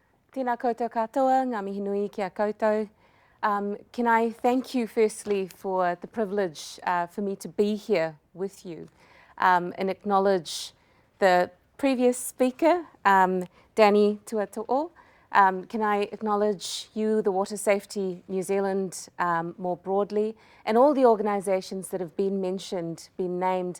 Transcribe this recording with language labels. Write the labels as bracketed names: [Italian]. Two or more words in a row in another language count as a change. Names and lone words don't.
[Māori] Tēnā koutou katoa, ngā mihi nui ki a koutou. [English] Can I thank you firstly for the privilege for me to be here with you and acknowledge the previous speaker, Danny Tuato'o. Can I acknowledge you, the Water Safety New Zealand more broadly, and all the organisations that have been mentioned, been named.